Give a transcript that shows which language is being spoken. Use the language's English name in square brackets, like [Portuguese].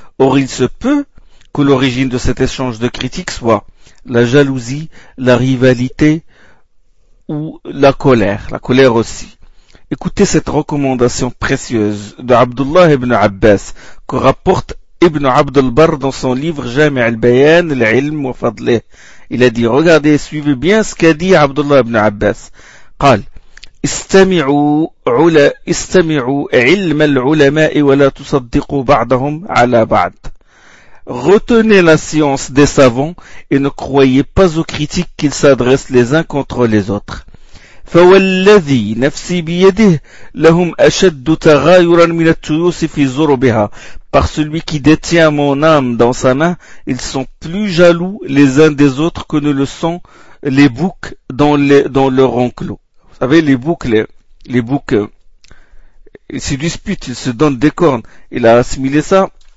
[French] Or, il se peut que l'origine de cet échange de critiques soit la jalousie, la rivalité ou la colère aussi. Écoutez cette recommandation précieuse de Abdullah ibn Abbas que rapporte Ibn Abd al-Barr dans son livre Jami' al-Bayan, l'ilm wa fadlih. Il a dit, regardez, suivez bien ce qu'a dit Abdullah ibn Abbas. [Arabic] قال استمعوا علم العلماء ولا تصدقوا بعضهم على بعض. [French] Retenez la science des savants et ne croyez pas aux critiques qu'ils s'adressent les uns contre les autres. [Arabic] فوالذي نفسي بيده لهم أشد تغايرا من الطيوس في زربها. [French] Par celui qui détient mon âme dans sa main, ils sont plus jaloux les uns des autres que ne le sont les boucs dans leur enclos. Vous savez, les boucs, ils se disputent, ils se donnent des cornes. Il a assimilé ça.